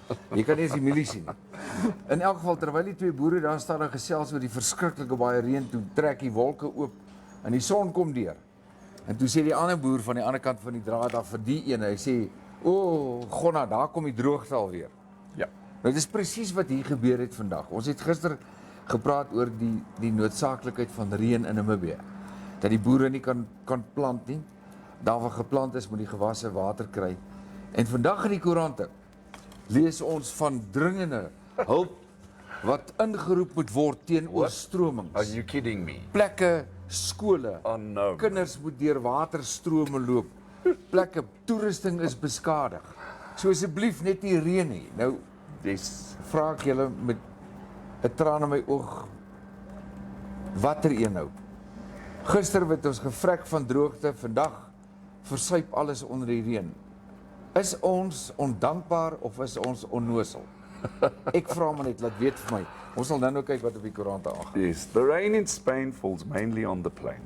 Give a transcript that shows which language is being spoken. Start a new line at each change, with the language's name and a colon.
Afrikaans: Jy kan nie eens die mielie sien nie. In elk geval, terwyl die twee boere daar staan en gesels oor die verskriklike baie reën, toe trek die wolke oop en die son kom deur. En toe sê die ander boer van die ander kant van die draad af vir die ene, hy sê, "O, Gonna, daar kom die droogte alweer." Ja. Nou dis presies wat hier gebeur het vandag. Ons het gister gepraat oor die noodsaaklikheid van reën in Namibia. Dat die boere nie kan plant nie. Daar waar geplant is, moet die gewasse water kry. En vandag in die koerante lees ons van dringende hulp wat ingeroep moet word teen oorstromings.
English: Are you kidding me?
Afrikaans: Plekke, skole,
English: Oh no.
Afrikaans: kinders moet deur waterstrome loop. Plekke, toerusting is beskadig. So asseblief net nie reën nie. Nou, vra ek julle met 'n traan in my oog, watter een nou? Gister het ons gevrek van droogte, vandag versuip alles onder die reën. Is ons ondankbaar of is ons onnosel? Ek vra maar net, laat weet vir my. Ons sal nou kyk wat op die koerante aangaan.
English: Yes, the rain in Spain falls mainly on the plain.